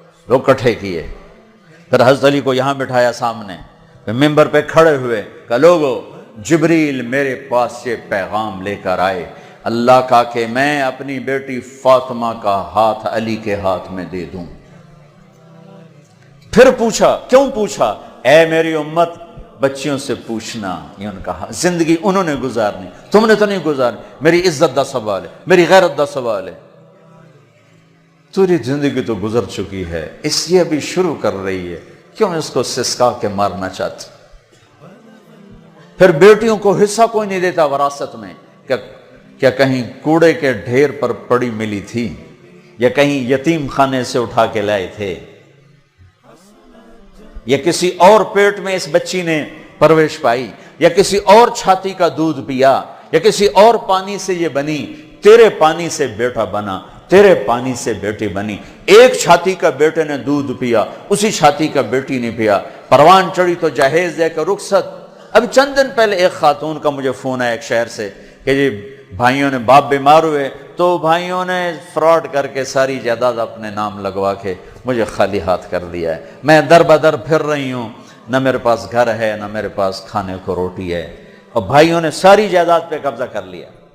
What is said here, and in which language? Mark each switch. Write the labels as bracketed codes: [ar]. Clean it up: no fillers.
[ur] لوگ کٹھے کیے, پھر حضرت علی کو یہاں بٹھایا سامنے, ممبر پہ کھڑے ہوئے, کہ لوگو جبریل میرے پاس یہ پیغام لے کر آئے اللہ کا کہ میں اپنی بیٹی فاطمہ کا ہاتھ علی کے ہاتھ میں دے دوں. پھر پوچھا, کیوں پوچھا؟ اے میری امت بچیوں سے پوچھنا, یہ ان کا زندگی انہوں نے گزارنی, تم نے تو نہیں گزارنی. [pa] میری عزت دا سوال ہے, میری غیرت دا سوال ہے. [ur] تیری زندگی تو گزر چکی ہے, اس لیے ابھی شروع کر رہی ہے, کیوں اس کو سسکا کے مارنا چاہتی؟ پھر بیٹیوں کو حصہ کوئی نہیں دیتا وراثت میں. کیا کہیں کوڑے کے ڈھیر پر پڑی ملی تھی, یا کہیں یتیم خانے سے اٹھا کے لائے تھے, یا کسی اور پیٹ میں اس بچی نے پرورش پائی, یا کسی اور چھاتی کا دودھ پیا, یا کسی اور پانی سے یہ بنی؟ تیرے پانی سے بیٹا بنا, تیرے پانی سے بیٹی بنی. ایک چھاتی کا بیٹے نے دودھ پیا, اسی چھاتی کا بیٹی نے پیا. پروان چڑھی تو جہیز دے کر رخصت. اب چند دن پہلے ایک خاتون کا مجھے فون آیا ایک شہر سے کہ جی بھائیوں نے باپ بیمار ہوئے تو بھائیوں نے فراڈ کر کے ساری جائیداد اپنے نام لگوا کے مجھے خالی ہاتھ کر دیا ہے. میں در بدر پھر رہی ہوں, نہ میرے پاس گھر ہے, نہ میرے پاس کھانے کو روٹی ہے, اور بھائیوں نے ساری جائیداد پہ قبضہ کر لیا.